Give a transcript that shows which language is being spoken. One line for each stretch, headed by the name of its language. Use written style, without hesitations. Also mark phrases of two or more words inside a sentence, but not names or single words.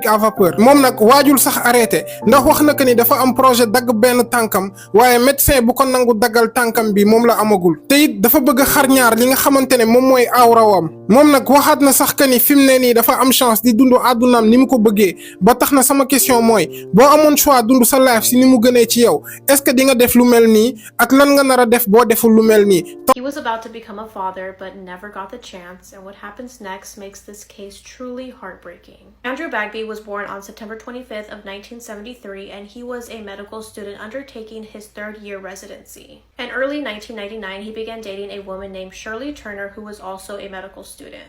Wolof: à vapeur moom nag waajul sax arrêté ndax wax na que ni dafa am projet dagg benn tànkam waaye médecin bu ko nangu daggal tànkam bi moom la amagul te it dafa bëgg a xar ñaar li nga xamante ne moom mooy awrawam moom nag waxaat na sax que ni fi mu ne nii dafa am chance di dund àddunaam ni mu ko bëggee ba tax na sama question mooy boo amoon choix dund sa life si ni mu gënee ci yow
French: est-ce que
Wolof: di nga def lu mel nii ak lan nga nar a def boo deful lu mel nii.
English: He was about to become a father but never got the chance, and what happens next makes this case truly heartbreaking. Andrew Bagby was born on September 25th of 1973, and he was a medical student undertaking his third-year residency. In early 1999, he began dating a woman named Shirley Turner, who was also a medical student.